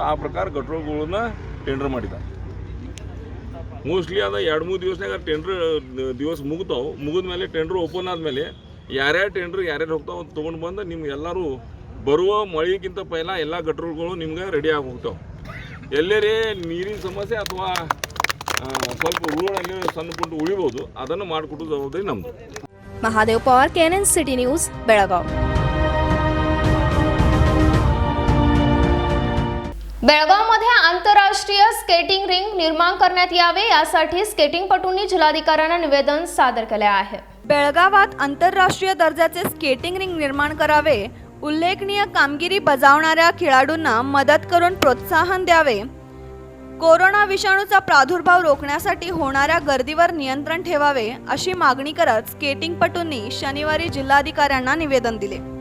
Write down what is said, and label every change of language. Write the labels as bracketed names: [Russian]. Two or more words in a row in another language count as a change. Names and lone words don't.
[Kannada] ಆ ಪ್ರಕಾರ ಗಟ್ರುಗಳನ್ನ ಟೆಂಡರ್ ಮಾಡಿದ್ದಾರೆ. ಮೋಸ್ಟ್ಲಿ ಅದು 2-3 ದಿವಸನಾಗ ಟೆಂಡ್ರ್ ದಿವಸ ಮುಗಿದ ಮೇಲೆ [English] tender open [Kannada] ಆದಮೇಲೆ ಯಾರ್ಯಾರು ಟೆಂಡ್ರ್ ಯಾರ್ಯಾರು ಹೋಗ್ತಾವೆ ಅಂತ ತೊಗೊಂಡು ಬಂದು ನಿಮ್ಗೆ ಎಲ್ಲರೂ ಬರುವ ಮಳೆಗಿಂತ ಪೈಲ ಎಲ್ಲ ಗಟ್ರುಗಳು ನಿಮ್ಗೆ ರೆಡಿ ಆಗಿ ಹೋಗ್ತಾವೆ. ಎಲ್ಲರೇ ನೀರಿನ ಸಮಸ್ಯೆ ಅಥವಾ ಸ್ವಲ್ಪ ಊರುಗಳಲ್ಲಿ ಸಣ್ಣ ಪುಟ್ಟ ಉಳಿಬೋದು, ಅದನ್ನು ಮಾಡಿಕೊಟ್ಟು ಜವಾಬ್ದಾರಿ ನಮ್ಮದು. [Marathi] महादेव पवार, KNN सिटी न्यूज, बेळगाव. बेळगावमध्ये आंतरराष्ट्रीय स्केटिंग रिंग निर्माण करण्यात यावे यासाठी स्केटिंगपटूंनी जिल्हाधिकाऱ्यांना निवेदन सादर केले आहे. बेळगावात आंतरराष्ट्रीय दर्जाचे स्केटिंग रिंग निर्माण करावे, उल्लेखनीय कामगिरी बजावणाऱ्या खेळाडूंना मदत करून प्रोत्साहन द्यावे, कोरोना विषाणूचा प्रादुर्भाव रोखण्यासाठी होणाऱ्या गर्दीवर नियंत्रण ठेवावे अशी मागणी करत स्केटिंगपटूंनी शनिवारी जिल्हाधिकाऱ्यांना निवेदन दिले.